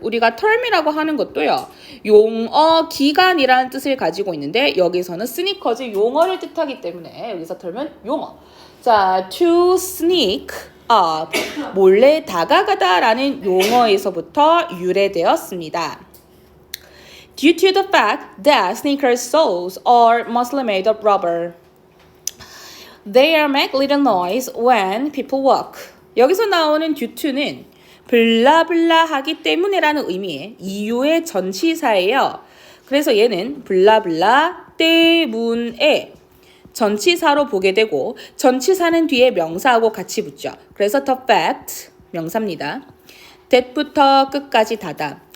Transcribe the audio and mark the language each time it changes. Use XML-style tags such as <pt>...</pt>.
<ko>우리가 term이라고 하는 것도요. 용어, 기간이라는 뜻을 가지고 있는데 여기서는 스니커즈 용어를 뜻하기 때문에 여기서 term은 용어.</ko> <en>자, to sneak up.</en> <ko>몰래 다가가다 라는 용어에서부터 유래되었습니다.</ko> <en>Due to the fact that sneakers soles are mostly made of rubber. They make little noise when people walk.</en> <ko>여기서 나오는 due to는 블라블라 하기 때문에라는 의미의 이유의 전치사예요. 그래서 얘는 블라블라 때문에 전치사로 보게 되고 전치사는 뒤에 명사하고 같이 붙죠. 그래서 the fact 명사입니다. that부터 끝까지 닫아.</ko>